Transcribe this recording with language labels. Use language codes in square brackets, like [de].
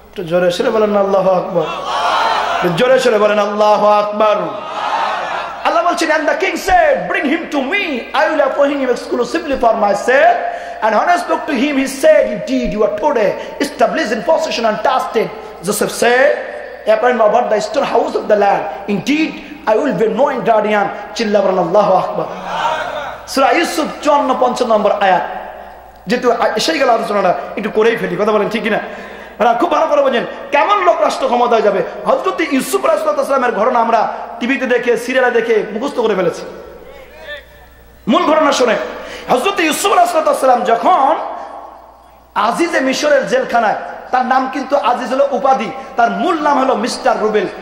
[bn] জোরে সরে বলেন আল্লাহু আকবার, জোরে সরে বলেন আল্লাহু আকবার। [en] And the king said, bring him to me, I will appoint him exclusively for myself. And when I spoke to him, he said, indeed you are today established in possession and trusted. Joseph said, appoint about the storehouse of the land. Indeed I will be knowing guardian. [bn] Chilla bolen Allahu akbar। সূরা ইউসুফ 54-55 নম্বর আয়াত। যেহেতু সেই গেল আলোচনাটা একটু করেই ফেলি, কথা বলেন ঠিক কিনা? খুব ভালো করে বোঝেন কেমন লোক রাষ্ট্র ক্ষমতায় যাবে। হযরত ইউসুফ আলাইহিসসালামের ঘটনা আমরা টিভিতে দেখে, সিরিয়ালে দেখে মুখস্থ করে ফেলেছি। মূল ঘটনা শুনে, হযরত ইউসুফ আলাইহিসসালাম যখন আজিজে মিশরের জেলখানায়, তার নাম কিন্তু আজিজ হলো উপাধি, তার মূল নাম হলো মিস্টার রুবেল।